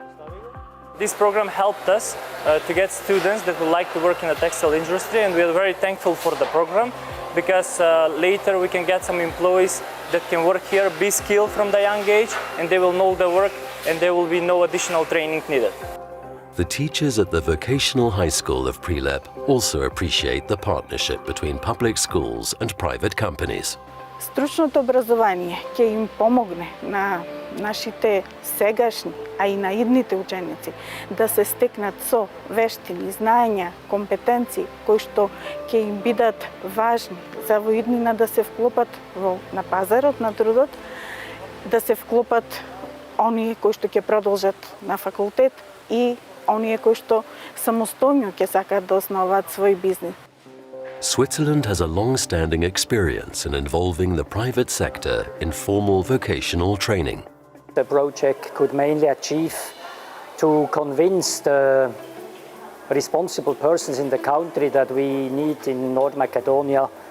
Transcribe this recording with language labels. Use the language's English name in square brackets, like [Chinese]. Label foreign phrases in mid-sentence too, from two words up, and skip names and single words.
[English] This program helped us to get students that would like to work in the textile industry, and we are very thankful for the program because later we can get some employees that can work here, be skilled from the young age, and they will know the work and there will be no additional training needed. The teachers at the vocational high school of Prilep also appreciate the partnership between public schools and private companies. [Macedonian] Стручното образование ќе им помогне на нашите сегашни, а и на идните ученици да се стекнат со вештини, знаења, компетенции кои што ќе им бидат важни за во иднина да се вклопат на пазарот на трудот, да се вклопат оние кои што ќе продолжат на факултет и оние кои што самостојно ќе сакаат да основаат свој бизнис. [English] Switzerland has a long-standing experience in involving the private sector in formal vocational training. The project could mainly achieve to convince the responsible persons in the country that we need in North Macedonia